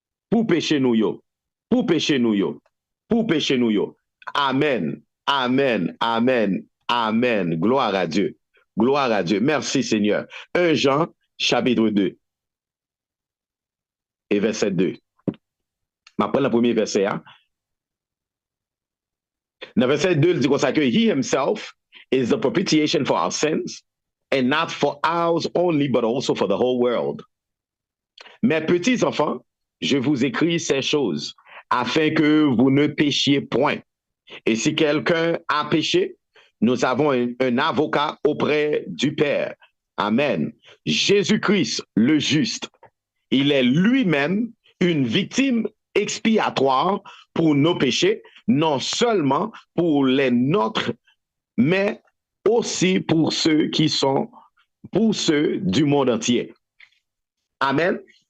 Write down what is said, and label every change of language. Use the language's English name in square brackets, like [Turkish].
[French] Pour pécher nous yo. Pour pécher nous yo. Pour pécher nous yo. Amen. Amen. Amen. Amen. Gloire à Dieu. Gloire à Dieu. Merci Seigneur. 1 Jean, chapitre 2, et verset 2. Je prends le premier verset. Hein? Dans verset 2, il dit comme ça que [English] He himself is the propitiation for our sins, and not for ours only, but also for the whole world. [French] Mes petits enfants, je vous écris ces choses afin que vous ne péchiez point. Et si quelqu'un a péché, nous avons un avocat auprès du Père. Amen. Jésus-Christ, le juste, il est lui-même une victime expiatoire pour nos péchés, non seulement pour les nôtres, mais aussi pour ceux du monde entier. Amen.